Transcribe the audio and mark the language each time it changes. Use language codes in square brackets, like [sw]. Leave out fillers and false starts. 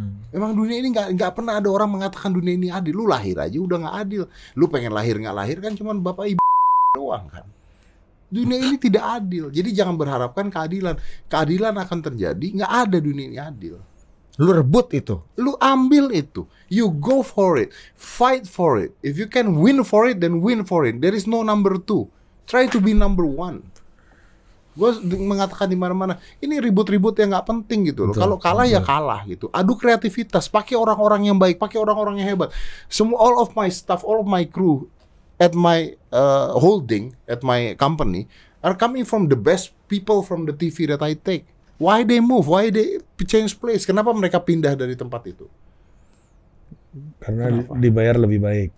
[id] Emang dunia ini nggak pernah ada orang mengatakan dunia ini adil. Lu lahir aja udah nggak adil. Lu pengen lahir nggak lahir kan cuman bapak ibu doang kan. Dunia ini tidak adil. Jadi jangan berharapkan keadilan. Keadilan akan terjadi. Nggak ada dunia ini adil. Lu rebut itu. Lu ambil itu. [en] You go for it. Fight for it. If you can win for it, then win for it. There is no number 2. Try to be number 1. [id] Gue mengatakan di mana-mana, ini ribut-ribut yang nggak penting gitu loh. Kalau kalah ya kalah gitu. Adu kreativitas, pakai orang-orang yang baik, pakai orang-orang yang hebat. [en] Semua all of my staff, all of my crew at my holding, at my company are coming from the best people from the TV that I take. Why they move? Why they change place? [id] Kenapa mereka pindah dari tempat itu? Karena dibayar lebih baik.